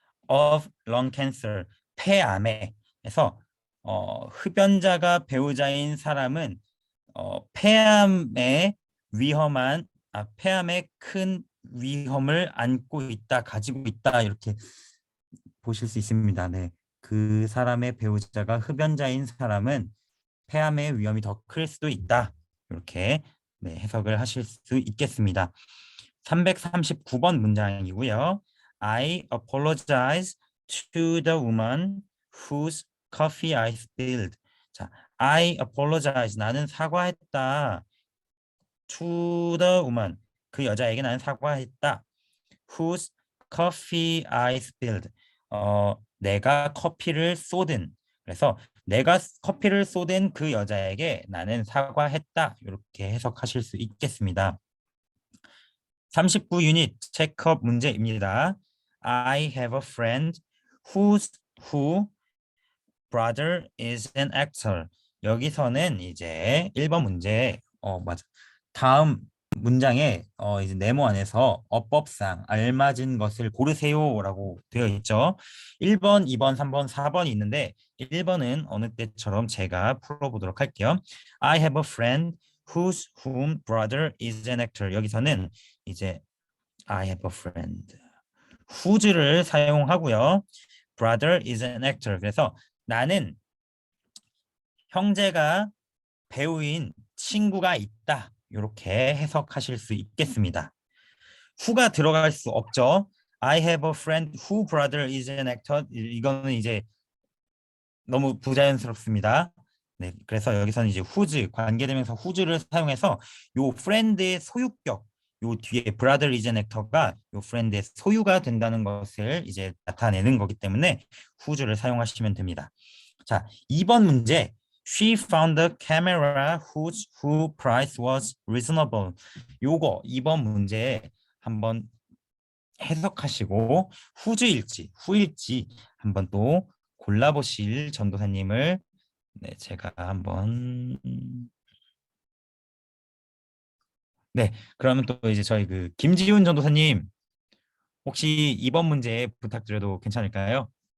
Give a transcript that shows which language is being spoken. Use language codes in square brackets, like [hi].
[en] of lung cancer, [ko] 폐암에. 그래서 흡연자가 배우자인 사람은 폐암의 큰 위험을 안고 있다, 가지고 있다 이렇게 보실 수 있습니다. 네, 그 사람의 배우자가 흡연자인 사람은 폐암의 위험이 더 클 수도 있다. 이렇게 네, 해석을 하실 수 있겠습니다. 339번 문장이고요. [en] I apologize to the woman whose coffee I spilled. 자, I apologize. [ko] 나는 사과했다. [en] To the woman. [ko] 그 여자에게 나는 사과했다. [en] whose coffee I spilled. [ko] 내가 커피를 쏟은. 그래서 내가 커피를 쏟은 그 여자에게 나는 사과했다. 이렇게 해석하실 수 있겠습니다. 39 유닛 체크업 문제입니다. [en] I have a friend who brother is an actor. [ko] 여기서는 이제 1번 문제 맞아. 다음 문장에 이제 네모 안에서 어법상 알맞은 것을 고르세요라고 되어 있죠. 1번, 2번, 3번, 4번이 있는데 1번은 어느 때처럼 제가 풀어보도록 할게요. [en] I have a friend whom brother is an actor. [ko] 여기서는 이제 [en] I have a friend whose를 [ko] 사용하고요. [en] brother is an actor. [ko] 그래서 나는 형제가 배우인 친구가 있다. 이렇게 해석하실 수 있겠습니다. who가 들어갈 수 없죠. [en] I have a friend who brother is an actor. [ko] 이거는 이제 너무 부자연스럽습니다. 네, 그래서 여기서는 이제 whose 관계대명사 whose를 사용해서 요 friend의 소유격, 요 뒤에 [en] brother is an actor [ko] 가 요 friend의 소유가 된다는 것을 이제 나타내는 거기 때문에 whose를 사용하시면 됩니다. 자, 2번 문제. [en] She found a camera whose price was reasonable. [ko] 요거 2번 문제 한번 해석하시고 whose일지 who일지 한번 또 골라보실 전도사님을 네, 제가 한번 네, 그러면 또 이제 저희 그 김지훈 전도사님 혹시 2번 문제 부탁드려도 괜찮을까요?